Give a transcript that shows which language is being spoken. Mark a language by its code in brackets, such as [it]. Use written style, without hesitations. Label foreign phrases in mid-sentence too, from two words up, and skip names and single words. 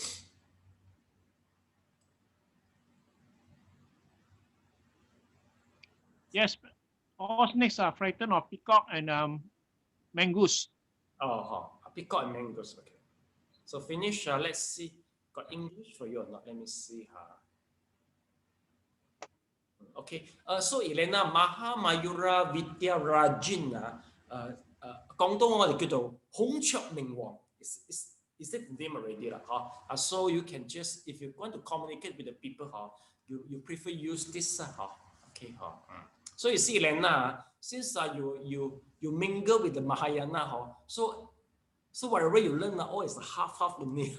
[en] Yes, all snakes are frightened of peacock and mongoose. Peacock and mongoose. Okay. So finish. Let's see. Got English for you or not? Let me see. Okay. So Elena, Maha Mayura Vidya Rajin, [yue] 廣東我哋叫做孔雀明王。 [en] Is it name already lah? So you can just, if you want to communicate with the people, you prefer use this. Okay. So you see, Elena, since you mingle with the Mahayana, so whatever you learn, is half only.